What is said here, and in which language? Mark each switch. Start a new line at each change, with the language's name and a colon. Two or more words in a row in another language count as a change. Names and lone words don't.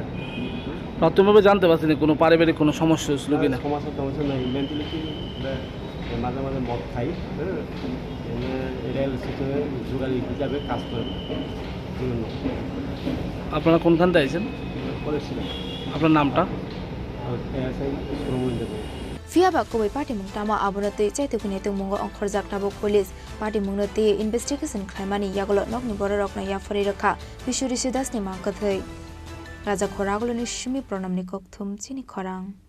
Bangla: প্রাথমিকভাবে জানতে পারছেন কোনো পারিবারিক কোনো সমস্যা ছিল কিনা সমস্যা নাই মেন্টালিটি মাঝে মাঝে মদ খাই রেল স্টেশনে যুগালি হিসাবে কাজ করে আপনারা কোনখান থেকে আইছেন আপনার নামটা
Kok Borok: Fiaba Kobe Party Mungtama Abonate Chaitukune Mungo on Khorzak Tabok
English: Police Party
Kok Borok: Mungote Investigation Khaimani Yagolo Nokni Borok na Yafari Raka Bishuri Sidas ni Mankathai Raja Khoragolo ni Shimi Pronamni Kokthum Chini Khorang